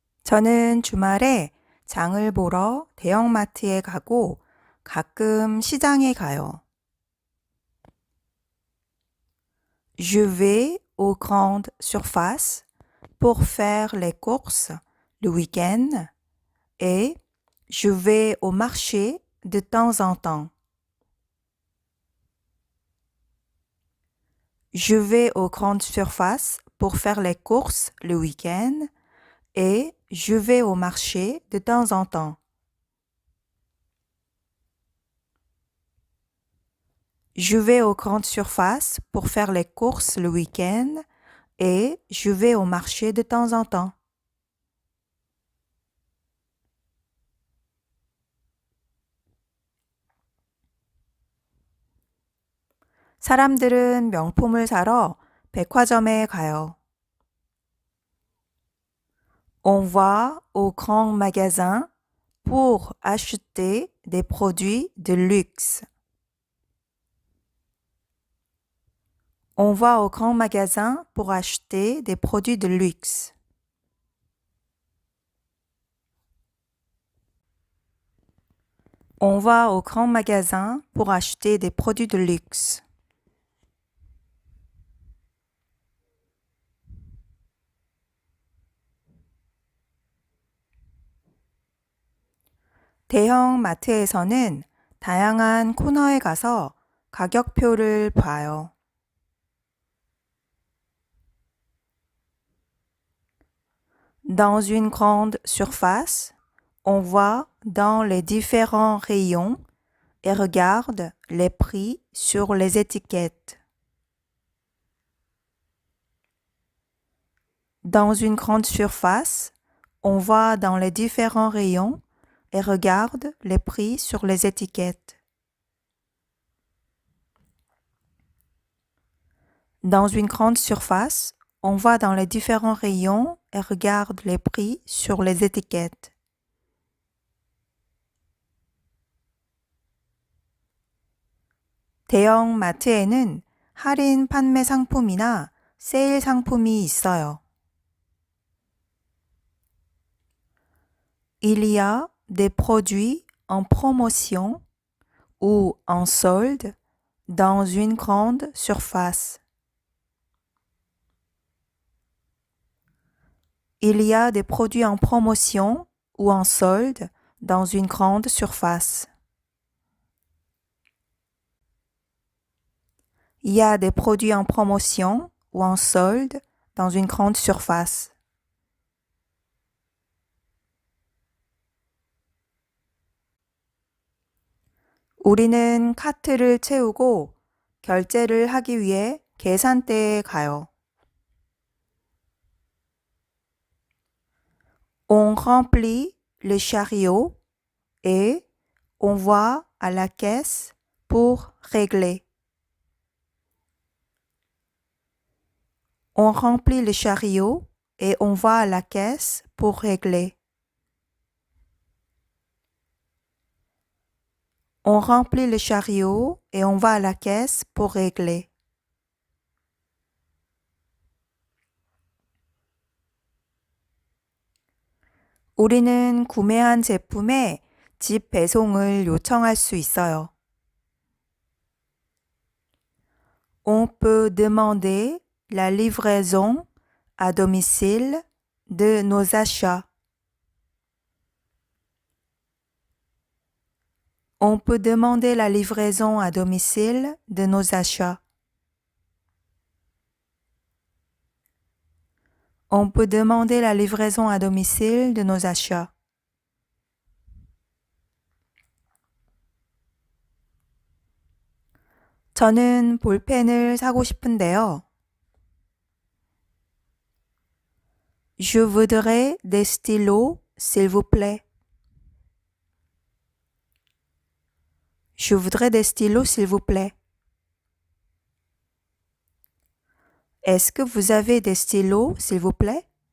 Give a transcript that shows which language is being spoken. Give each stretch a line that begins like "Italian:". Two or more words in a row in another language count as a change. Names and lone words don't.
Korean: 저는 주말에 장을 보러 대형마트에 가고 가끔 시장에 가요.
French: Je vais aux grandes surfaces pour faire les courses le week-end et je vais au marché de temps en temps. Je vais aux grandes surfaces pour faire les courses le week-end et je vais au marché de temps en temps. Je vais aux grandes surfaces pour faire les courses le week-end et je vais au marché de temps en temps.
Korean: 사람들은 명품을 사러 백화점에 가요.
French: On va au grand magasin pour acheter des produits de luxe. On va au grand magasin pour acheter des produits de luxe. On va au grand magasin pour acheter des produits de luxe.
Korean: 대형 마트에서는 다양한 코너에 가서 가격표를 봐요.
French: Dans une grande surface, on va dans les différents rayons et regarde les prix sur les étiquettes. Dans une grande surface, on va dans les différents rayons et regarde les prix sur les étiquettes. Dans une grande surface, on va dans les différents rayons et regarde les prix sur les étiquettes.
Korean: 대형 마트에는 할인 판매 상품이나 세일 상품이 있어요.
French: Il y a des produits en promotion ou en solde dans une grande surface. Il y a des produits en promotion ou en solde dans une grande surface. Il y a des produits en promotion ou en solde dans une grande surface.
Korean: 우리는 카트를 채우고 결제를 하기 위해 계산대에 가요.
French: On remplit le chariot et on va à la caisse pour régler. On remplit le chariot et on va à la caisse pour régler. On remplit le chariot et on va à la caisse pour régler.
Korean: 우리는 구매한 제품의 집 배송을 요청할 수 있어요.
French: On peut demander la livraison à domicile de nos achats. On peut demander la livraison à domicile de nos achats. On peut demander la livraison à domicile de nos achats.
Korean: 저는 볼펜을 사고 싶은데요.
French: Je voudrais des stylos, s'il vous plaît. Je voudrais des stylos, s'il vous plaît. Est-ce que vous avez des stylos, s'il vous plaît?